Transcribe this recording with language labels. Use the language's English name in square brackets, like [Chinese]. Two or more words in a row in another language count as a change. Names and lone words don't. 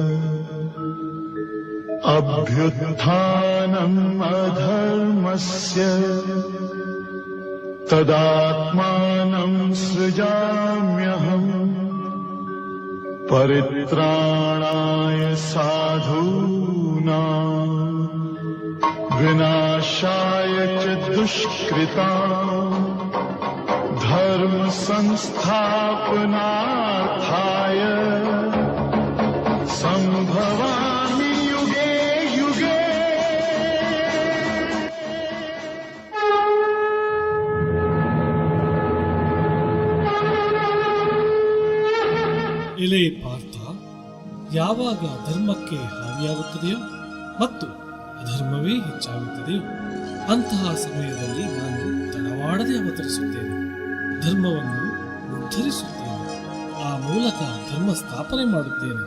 [Sanskrit] अभ्युत्थानम् अधर्मस्य तदात्मानं सृजाम्यहम् परित्राणाय साधूनां विनाशाय च दुष्कृतां धर्म संस्थापनार्थाय संभवामि युगे युगे। [Kannada] ಎಲೆ ಪಾರ್ಥ, ಯಾವಾಗ ಧರ್ಮಕ್ಕೆ ಹಾನಿಯಾಗುತ್ತದೆಯೋ ಮತ್ತು ಅಧರ್ಮವೇ ಹೆಚ್ಚಾಗುತ್ತದೆಯೋ ಅಂತಹ ಸಮಯದಲ್ಲಿ ನಾನು ತಡವಾಡದೆ ಅವತರಿಸುತ್ತೇನೆ, ಧರ್ಮವನ್ನು ಉದ್ಧರಿಸುತ್ತೇನೆ, ಆ ಮೂಲಕ ಧರ್ಮ ಸ್ಥಾಪನೆ ಮಾಡುತ್ತೇನೆ.